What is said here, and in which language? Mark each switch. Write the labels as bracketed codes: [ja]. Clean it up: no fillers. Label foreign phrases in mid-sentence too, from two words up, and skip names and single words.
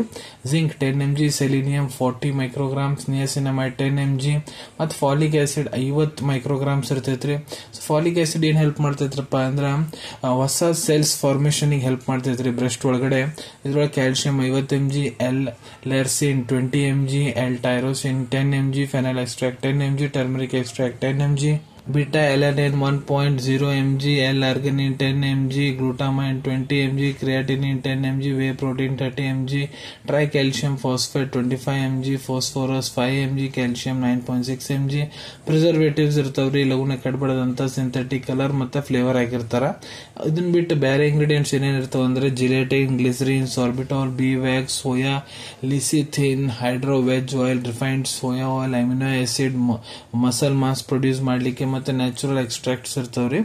[kn] ಜಿಂಕ್ 10 mg, ಸೆಲಿನಿಯಂ 40 ಮೈಕ್ರೋಗ್ರಾಮ್ಸ್, ನಿಯಾಸಿನಮೈಡ್ 10 mg, ಮತ್ತು [en] folic acid [kn] 50 ಮೈಕ್ರೋಗ್ರಾಮ್ಸ್ ಇರ್ತೈತ್ರಿ. ಸೊ [en] folic acid [kn] ಏನ್ ಹೆಲ್ಪ್ ಮಾಡ್ತೈತ್ರಪ್ಪ ಅಂದ್ರೆ ಹೊಸ [en] cells formation help [kn] ಮಾಡ್ತೈತ್ರಿ ಬ್ರೆಸ್ಟ್ ಒಳಗಡೆ. ಇದ್ರೊಳಗೆ ಕ್ಯಾಲ್ಸಿಯಂ 50 mg, ಎಲ್ ಲೆರ್ಸಿನ್ 20 mg, ಎಲ್ ಟೈರೋಸಿನ್ 10 mg, [en] phenyl extract [kn] 10 mg, [en] turmeric extract [kn] 10 mg, [en] beta alanine 1.0 mg, L-arginine 10 mg, glutamine 20 mg, creatinine 10 mg, whey protein 30 mg, tricalcium phosphate 25 mg, phosphorus 5 mg, calcium 9.6 mg. [kn] ಪ್ರಿಸರ್ವೇಟಿವ್ಸ್ ಇರ್ತಾವ್ರಿ, ಲಘುನ ಕಡ್ಬಡದಂತ [en] synthetic colour [kn] ಮತ್ತೆ ಫ್ಲೇವರ್ ಆಗಿರ್ತಾರ. ಇದನ್ನ ಬಿಟ್ಟು ಬೇರೆ ಇಂಗ್ರೀಡಿಯೆಂಟ್ಸ್ ಏನೇನ್ ಇರ್ತಾವ ಅಂದ್ರೆ ಜಿಲೆಟಿನ್, ಗ್ಲಿಸರಿನ್, ಸಾರ್ಬಿಟಾಲ್, [en] bee wax, [kn] ಸೋಯಾ, ಲಿಸಿಥಿನ್, [en] hydro veg oil, refined soya oil, amino acid, muscle mass produce [kn] ಮಾಡ್ಲಿಕ್ಕೆ ಮತ್ತೆ [en] natural extracts [kn] ಇರ್ತಾವ್ರಿ.